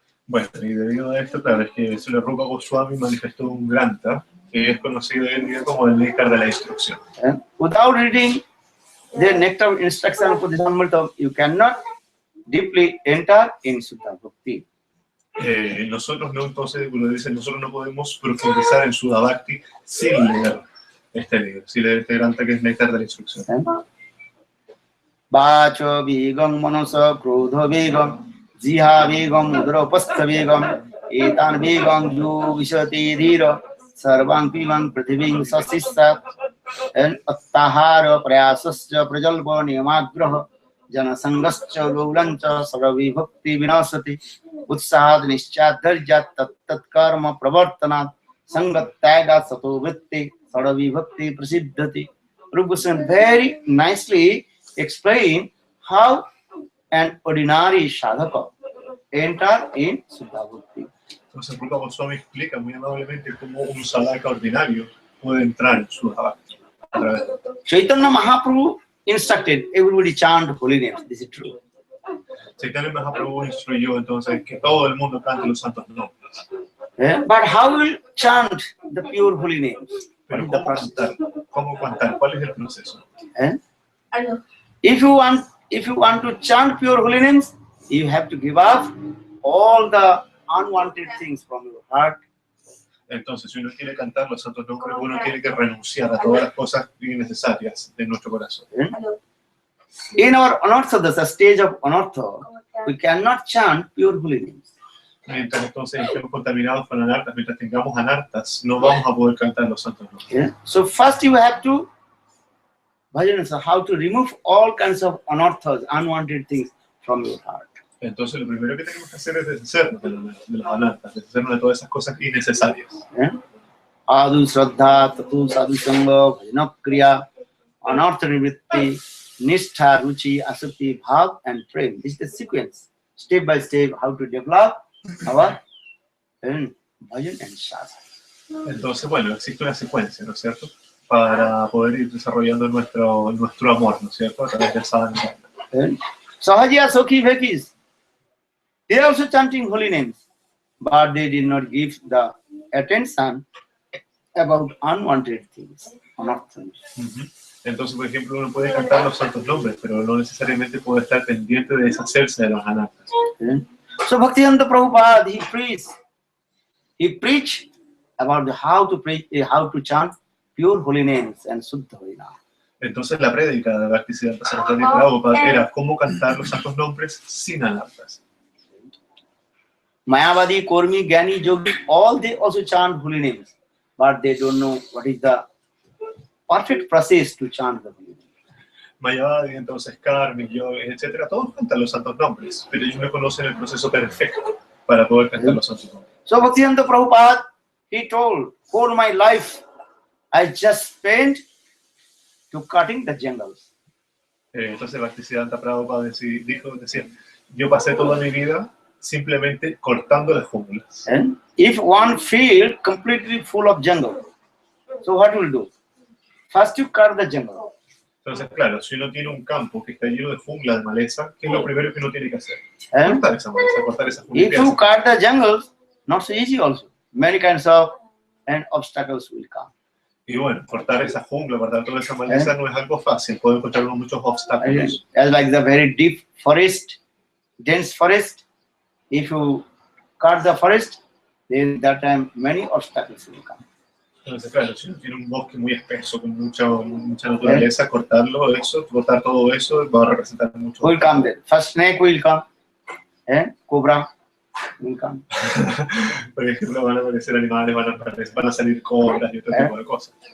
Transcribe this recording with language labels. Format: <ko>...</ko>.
<es>Bueno, y debido a esto, claro, es que Srila Rupa Goswami manifestó un grantha que es conocido hoy en día como el Néctar de la Instrucción.</es> <en>Without reading the Nectar of Instruction for the Samritam, you cannot deeply enter in Shuddha Bhakti.</en> <es>Nosotros no, entonces, como dicen, nosotros no podemos profundizar en Shuddha Bhakti sin leer este libro, sin leer este grantha que es Néctar de la Instrucción.</es> <sa>Vacho vigam manasa krodha vigam jiha vigam udropastha vigam etan vigam yu vishati dhira sarvam pivan prithiving sasissa and attahara prayasasya prajalpa niyamagraha jana sangascha gaulancha saravi bhakti vinasati utsahad nischat dharjat tat karma pravartanat sangat tyagat sato vritti saravi bhakti prasiddhati.</sa> <en>Rupa Goswami very nicely explain how an ordinary sadhaka enter in Shuddha Bhakti.</en> <es>Entonces, Rupa Goswami explica muy amablemente cómo un sadhaka ordinario puede entrar en Shuddha Bhakti.</es> <en>Chaitanya Mahaprabhu instructed everybody chant holy names. This is true.</en> <es>Chaitanya Mahaprabhu instruyó entonces que todo el mundo cante los santos nombres.</es> <en>But how will chant the pure holy names?</en> <es>Pero ¿cómo cantar? ¿Cuál es el proceso?</es> <en>If you want to chant pure holy names, you have to give up all the unwanted things from your heart.</en> <es>Entonces, si uno quiere cantar los santos nombres, uno tiene que renunciar a todas las cosas innecesarias de nuestro corazón.</es> <en>In our anartha, the stage of anartha, we cannot chant pure holy names.</en> <es>Mientras entonces estemos contaminados con anartas, mientras tengamos anartas, no vamos a poder cantar los santos nombres.</es> <en>So first you have to, bhajan, so how to remove all kinds of anarthas, unwanted things from your heart.</en> <es>Entonces, lo primero que tenemos que hacer es deshacernos de los anartas, deshacernos de todas esas cosas innecesarias.</es> <sa>Adu Shraddha, Tatu Sadhu Sangha, Bhajana Kriya, Anartha Nivritti, Nishtha, Ruchi, Asakti, Bhav, and Prem.</sa> <en>This is the sequence, step by step, how to develop our bhajan and sadhana.</en> <es>Entonces, bueno, existe una secuencia, ¿no es cierto?, para poder ir desarrollando nuestro amor, ¿no es cierto?, a través del sadhana.</es> <en>Sahajya Sokhi Bhekis, they are also chanting holy names, but they did not give the attention about unwanted things, anartha.</en> <es>Entonces, por ejemplo, uno puede cantar los santos nombres, pero no necesariamente puede estar pendiente de deshacerse de los anartas.</es> <en>So Bhaktivedanta Prabhupada, he preached about how to chant pure holy names and Suddha holy names.</en> <es>Entonces, la prédica de Bhaktisiddhanta Saraswati Prabhupada era cómo cantar los santos nombres sin anartas.</es> <en>Mayavadi, Kormi, Gyani, Yogi, all they also chant holy names, but they don't know what is the perfect process to chant the holy names.</en> <es>Mayavadi, entonces Karmi, Yogi, etcétera, todos cantan los santos nombres, pero ellos no conocen el proceso perfecto para poder cantar los santos nombres.</es> <en>So Bhaktivedanta Prabhupada, he told, all my life I just spent to cutting the jungles.</en> <es>Entonces Bhaktisiddhanta Prabhupada decía, yo pasé toda mi vida simplemente cortando las junglas.</es> <en>And if one field completely full of jungle, so what will do? First you cut the jungle.</en> <es>Entonces, claro, si uno tiene un campo que está lleno de jungla, de maleza, ¿qué es lo primero que uno tiene que hacer? Cortar esa maleza, cortar esa jungla.</es> <en>If you cut the jungles, not so easy also. Many kinds of obstacles will come.</en> <es>Y bueno, cortar esa jungla, cortar toda esa maleza no es algo fácil, puede encontrar muchos obstáculos.</es> <en>As like the very deep forest, dense forest, if you cut the forest, then that time many obstacles will come.</en> <es>Entonces, claro, si uno tiene un bosque muy espeso, con mucha naturaleza, cortar todo eso va a representar mucho.</es> <en>Will come there. First snake will come, cobra will come.</en> <es>Por ejemplo, van a aparecer animales, van a salir cobras y otro tipo de cosas.</es>